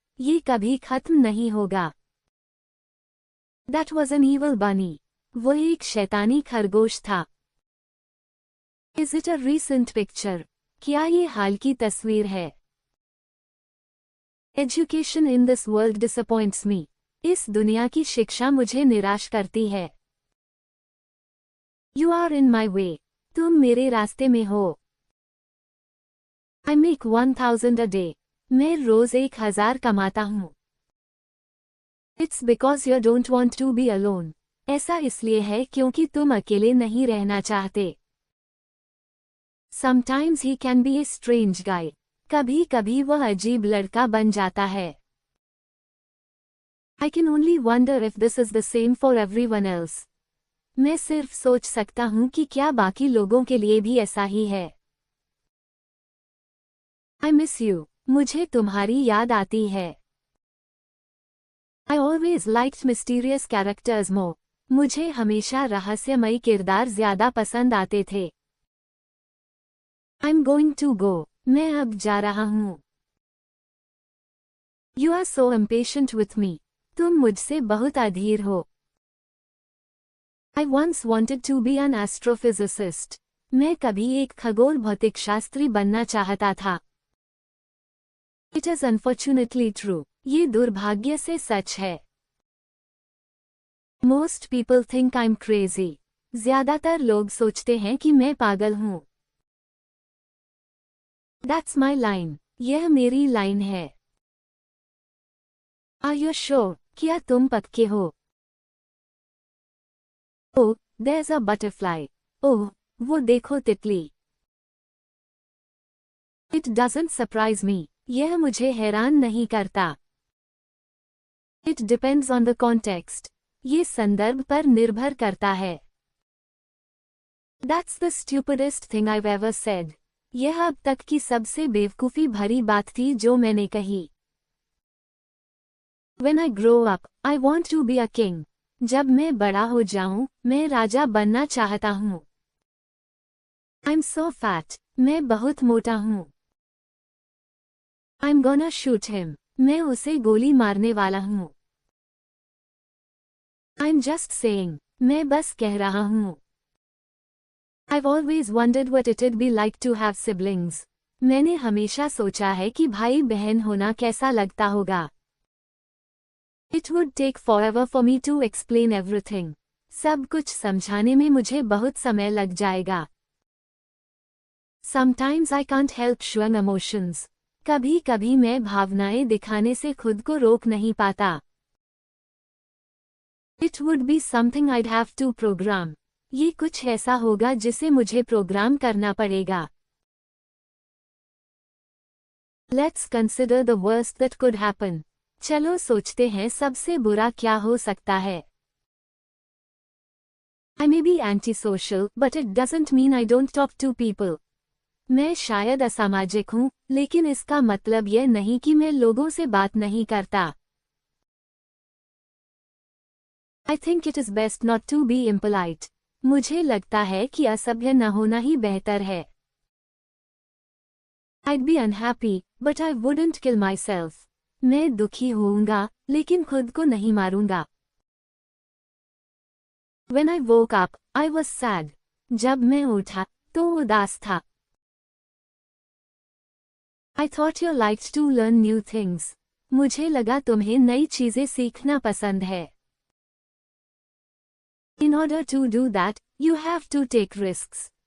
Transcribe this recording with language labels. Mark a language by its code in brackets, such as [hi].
[hi] ये कभी खत्म नहीं होगा. [en] That was an evil bunny. [hi] वो एक शैतानी खरगोश था. [en] Is it a recent picture? [hi] क्या ये हाल की तस्वीर है? [en] Education in this world disappoints me. [hi] इस दुनिया की शिक्षा मुझे निराश करती है. [en] You are in my way. [hi] तुम मेरे रास्ते में हो. [en] I make 1000 a day. [hi] मैं रोज 1000 कमाता हूँ. [en] It's because you don't want to be alone. [hi] ऐसा इसलिए है क्योंकि तुम अकेले नहीं रहना चाहते. [en] Sometimes he can be a strange guy. [hi] कभी कभी वह अजीब लड़का बन जाता है. [en] I can only wonder if this is the same for everyone else. [hi] मैं सिर्फ सोच सकता हूँ कि क्या बाकी लोगों के लिए भी ऐसा ही है. [en] I miss you. [hi] मुझे तुम्हारी याद आती है. [en] I always liked mysterious characters more. [hi] मुझे हमेशा रहस्यमयी किरदार ज्यादा पसंद आते थे. [en] I'm going to go. [hi] मैं अब जा रहा हूँ. [en] You are so impatient with me. [hi] तुम मुझसे बहुत अधीर हो. [en] I once wanted to be an astrophysicist. [hi] मैं कभी एक खगोल भौतिकशास्त्री बनना चाहता था. [en] It is unfortunately true. [hi] ये दुर्भाग्य से सच है. [en] Most people think I'm crazy. [hi] ज्यादातर लोग सोचते हैं कि मैं पागल हूँ. [en] That's my line. [hi] यह मेरी लाइन है. [en] Are you sure? [hi] क्या तुम पक्के हो? [en] Oh, there's a butterfly. [hi] Oh, वो देखो तितली. [en] It doesn't surprise me. [hi] यह मुझे हैरान नहीं करता. [en] It depends on the context. [hi] ये संदर्भ पर निर्भर करता है. [en] That's the stupidest thing I've ever said. [hi] यह अब तक की सबसे बेवकूफ़ी भरी बात थी जो मैंने कही. [en] When I grow up, I want to be a king. [hi] जब मैं बड़ा हो जाऊं, मैं राजा बनना चाहता हूं. [en] I'm so fat. [hi] मैं बहुत मोटा हूं. [en] I'm gonna shoot him. [hi] मैं उसे गोली मारने वाला हूं. [en] I'm just saying. [hi] मैं बस कह रहा हूं. [en] I've always wondered what it'd be like to have siblings. [hi] मैंने हमेशा सोचा है कि भाई बहन होना कैसा लगता होगा. [en] It would take forever for me to explain everything. [hi] सब कुछ समझाने में मुझे बहुत समय लग जाएगा. [en] Sometimes I can't help showing emotions. [hi] कभी कभी मैं भावनाएं दिखाने से खुद को रोक नहीं पाता. [en] It would be something I'd have to program. [hi] ये कुछ ऐसा होगा जिसे मुझे प्रोग्राम करना पड़ेगा. [en] Let's consider the worst that could happen. [hi] चलो सोचते हैं सबसे बुरा क्या हो सकता है. [en] I may be antisocial, but it doesn't mean I don't talk to people. [hi] मैं शायद असामाजिक हूँ, लेकिन इसका मतलब यह नहीं कि मैं लोगों से बात नहीं करता. [en] I think it is best not to be impolite. [hi] मुझे लगता है कि असभ्य न होना ही बेहतर है. [en] I'd be unhappy, but I wouldn't kill myself. [hi] मैं दुखी होऊंगा, लेकिन खुद को नहीं मारूंगा. [en] When I woke up, I was sad. [hi] जब मैं उठा, तो उदास था. [en] I thought you liked to learn new things. [hi] मुझे लगा तुम्हें नई चीजें सीखना पसंद है. [en] In order to do that, you have to take risks.